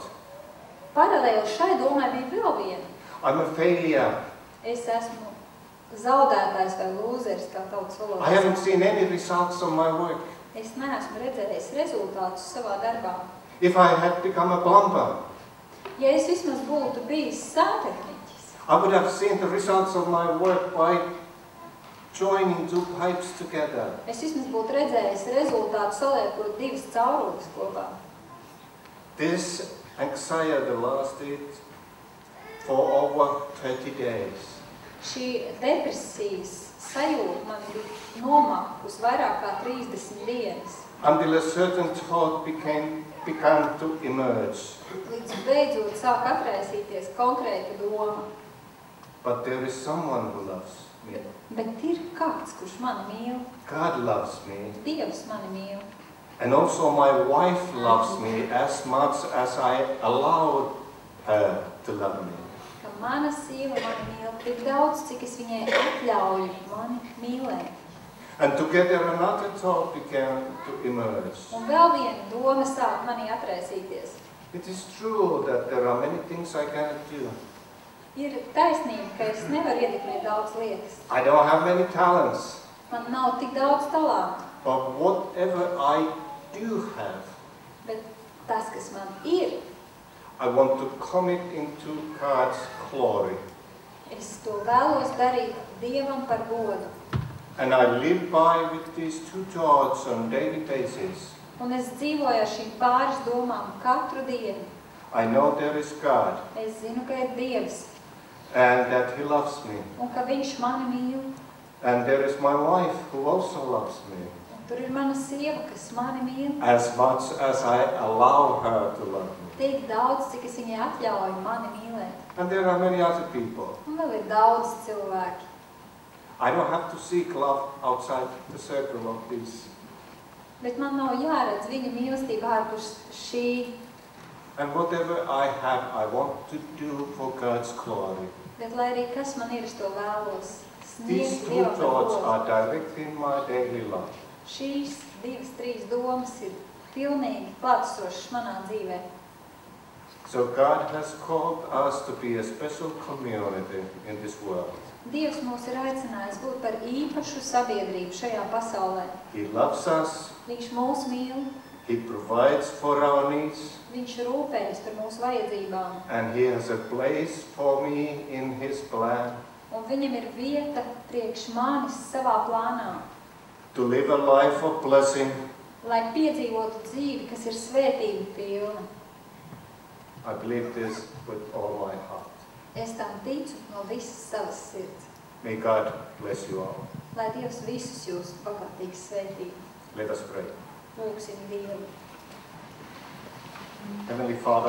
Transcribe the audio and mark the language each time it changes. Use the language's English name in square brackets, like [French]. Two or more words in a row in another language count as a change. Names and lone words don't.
[Latvian] Paralēli šai domai bija vēl viena. [English] I'm a failure. [Latvian] Es esmu zaudētājs vai lūzeris, kā tautas valodā. [English] I haven't seen any results of my work. [Latvian] Es neesmu redzējis rezultātus savā darbā. [English] If I had become a plumber, [Latvian] Ja es vismaz būtu bijis sāntehniķis, [English] I would have seen the results of my work by joining two pipes together. [Latvian] es vismaz būtu redzējis rezultātu saliekot divas caurules kopā. [English] This anxiety lasted for over 30 days. [Latvian] Šī depresijas sajūta man bija nomākusi vairāk kā 30 dienas. [English] Until a certain thought began to emerge. [Latvian] Līdz beidzot sāk atraisīties konkrēta doma. [English] But there is someone who loves me. [Latvian] Bet ir kāds, kurš mani mīl. [English] God loves me. [Latvian] Dievs mani mīl. [English] And also my wife loves me as much as I allowed her to love me. [Latvian] Ka mana sieva mani mīl tik daudz, cik es viņai atļauju mani mīlēt. [English] And together another thought began to emerge. [Latvian] Un vēl viena doma sāk manī atraisīties. [English] It is true that there are many things I cannot do. [Latvian] Ir taisnība, ka es nevaru ietekmēt daudz lietas. [English] I don't have many talents. [Latvian] Man nav tik daudz talantu, [English] But whatever I do have, [Latvian] bet tas, kas man ir, [English] I want to commit into God's glory. [Latvian] es to vēlos darīt Dievam par godu. [English] And I live by with these two thoughts on a daily basis. [Latvian] Un es dzīvoju ar šīm pāris domām katru dienu. [English] I know there is God [Latvian] Es zinu, ka ir Dievs [English] and that He loves me. [Latvian] un ka Viņš mani mīl. [English] And there is my wife who also loves me. [Latvian] Un Tur ir mana sieva, kas mani mīl. [English] as much as I allow her to love me. [Latvian] Tik daudz, cik es viņai atļauju mani mīlēt. [English] And there are many other people. [Latvian] Un vēl ir daudz cilvēki. [English] I don't have to seek love outside the circle of these. [Latvian] Bet man nav jāredz viņa mīlestība ārpus šī. [English] And whatever I have, I want to do for God's glory. [Latvian] Bet lai arī kas man ir, es to vēlos. [English] These [Latvian] Sniegt [English] two [Latvian] Dievam par [English] thoughts [Latvian] godu. [English] are directing my daily life. [Latvian] Šīs 2-3 domas ir pilnīgi klātesošas manā dzīvē. [English] So God has called us to be a special community in this world. [Latvian] Dievs mūs ir aicinājis būt par īpašu sabiedrību šajā pasaulē. [English] He loves us. [Latvian] Viņš mūs mīl, [English] He provides for our needs. [Latvian] viņš rūpējas par mūsu vajadzībām. [English] And He has a place for me in His plan [Latvian] Un viņam ir vieta priekš manis savā plānā, [English] to live a life of blessing. [Latvian] lai piedzīvotu dzīvi, kas ir svētība pilna. [English] I believe this with all my heart. [Latvian] Es tam ticu no visas savas sirds. [English] May God bless you all. [Latvian] Lai Dievs visus jūs bagātīgi svētī. [English] Let us pray. [Latvian] Lūksim Dievu. [English] Heavenly Father,